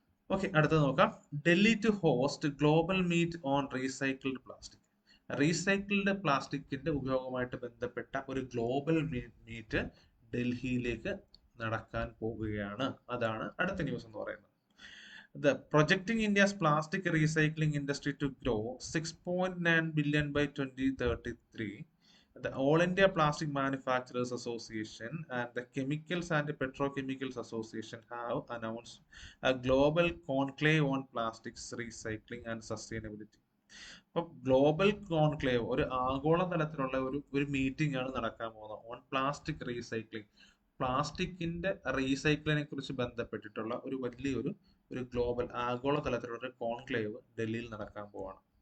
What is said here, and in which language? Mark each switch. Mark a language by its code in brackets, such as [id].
[ml] Okay, അടുത്തത് നോക്കാം. [en] Delhi to host global meet on recycled plastic. [ml] Recycled പ്ലാസ്റ്റിക്കിന്റെ ഉപയോഗവുമായിട്ട് ബന്ധപ്പെട്ട ഒരു ഗ്ലോബൽ മീറ്റ് ഡൽഹിയിലേക്ക് നടക്കാൻ പോവുകയാണ്. അതാണ് അടുത്ത ന്യൂസ് എന്ന് പറയുന്നത്. [en] The projecting India's plastic recycling industry to grow 6.9 billion by 2033. The All India Plastic Manufacturers Association and the Chemicals and Petrochemicals Association have announced a global conclave on plastics recycling and sustainability. [ml] അപ്പോൾ global conclave ഒരു ആഗോള തലത്തിലുള്ള ഒരു meeting ആണ് നടക്കാൻ പോകുന്നത് [en] On plastic recycling. [ml] പ്ലാസ്റ്റിക്കിന്റെ റീസൈക്ലിങ്ങിനെ കുറിച്ച് ബന്ധപ്പെട്ടിട്ടുള്ള ഒരു വലിയൊരു ഗ്ലോബൽ ആഗോള തലത്തിലുള്ള ഒരു കോൺക്ലേവ് ഡൽഹിയിൽ നടക്കാൻ പോവാണ്.